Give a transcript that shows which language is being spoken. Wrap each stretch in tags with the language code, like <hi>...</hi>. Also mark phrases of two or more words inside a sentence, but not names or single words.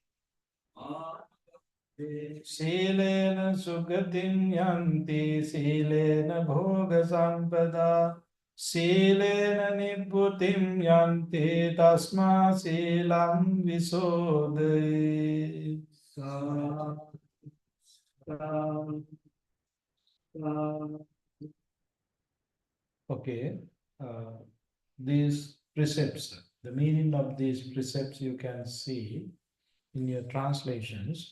<pi>සීලේන සුගතින් යන්ති සීලේන භෝග සම්පදා සීලේන නිබ්බුතිම් යන්ති තස්මා සීලං විසෝදේ.</pi> <en>Okay, these precepts, the meaning of these precepts you can see in your translations.</en>